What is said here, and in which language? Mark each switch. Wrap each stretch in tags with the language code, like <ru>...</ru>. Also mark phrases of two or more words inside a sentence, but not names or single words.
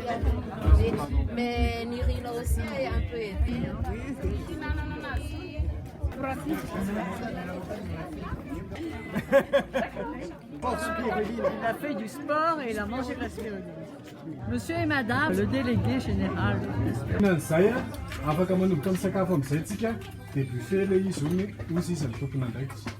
<fr>Mais Niri là aussi est un peu aidé. Il a fait du sport et il a mangé de la spiruline. Monsieur et madame, le délégué général.</fr> <mg>Saya, afaka manomboka amin'ny sakafo amin'izay tsika dia buffet ilay izy io ny izy ny tompona andraikitra.</mg>